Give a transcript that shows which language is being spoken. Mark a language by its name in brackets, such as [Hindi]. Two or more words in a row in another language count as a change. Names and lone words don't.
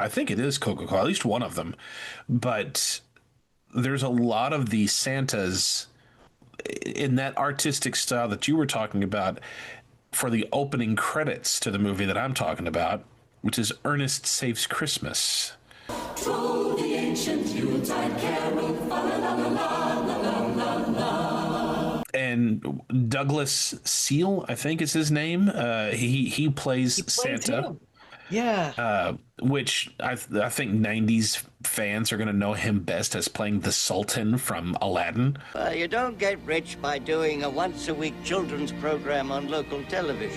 [English] I think it is Coca-Cola, at least one of them. But there's a lot of the Santas in that artistic style that you were talking about for the opening credits to the movie that I'm talking about, which is Ernest Saves Christmas. Through the ancient Yuletide carol, fa la la la la la la la. And Douglas Seal, I think is his name. He plays Santa. Him. Yeah. Which I think 90s fans are going to know him best as playing the Sultan from Aladdin. You don't get rich by doing a once-a-week children's program on local television.